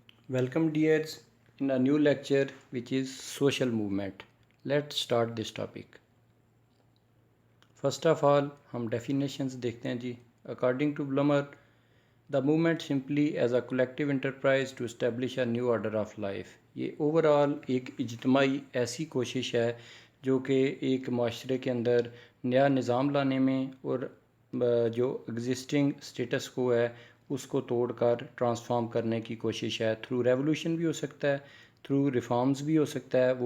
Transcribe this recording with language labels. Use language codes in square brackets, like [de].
[en] Welcome dears in a new lecture which is social movement. Let's start this topic. First of all [ur] ہم definitions دیکھتے ہیں جی. [en] According to Blummer, the movement simply as a collective enterprise to establish a new order of life. [ur] یہ overall ایک اجتماعی ایسی کوشش ہے جو کہ ایک معاشرے کے اندر نیا نظام لانے میں اور جو ایگزسٹنگ سٹیٹس کو ہے اس کو توڑ کر ٹرانسفارم کرنے کی کوشش ہے. تھرو ریولوشن بھی ہو سکتا ہے, تھرو ریفارمز بھی ہو سکتا ہے.